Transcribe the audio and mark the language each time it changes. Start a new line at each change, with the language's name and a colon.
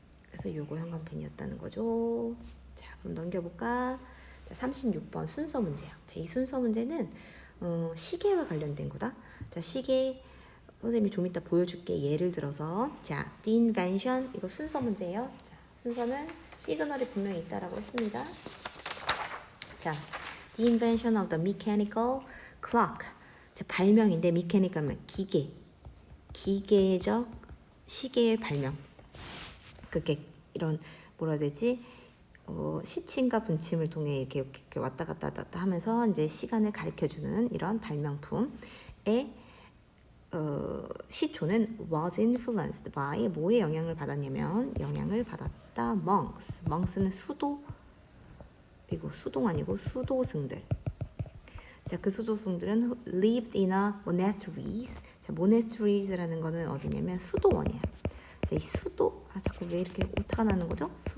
Korean: 그래서 요거 형광펜이었다는 거죠. 자, 그럼 넘겨볼까? 자, 36번 순서 문제야. 자, 이 순서 문제는 시계와 관련된 거다. 자, 시계 선생님이 좀 이따 보여줄게. 예를 들어서 자,
English: the invention
Korean: 이거 순서 문제예요. 자, 순서는 시그널이 분명히 있다라고 했습니다.
English: 자, the invention of the mechanical clock.
Korean: 자, 발명인데 mechanical은 기계적 시계의 발명. 그게 이런 뭐라 해야 되지? 시침과 분침을 통해 이렇게 왔다 갔다 하면서 이제 시간을 가리켜주는 이런 발명품의 시초는
English: was influenced by
Korean: 뭐에 영향을 받았냐면 영향을 받았다 monks는 이거 수동 아니고 수도승들.
English: 자,
Korean: 그 수도승들은
English: lived in a monasteries.
Korean: 자, monasteries라는 거는 어디냐면 수도원이야. 자, 이 자꾸 왜 이렇게 오타가 나는 거죠?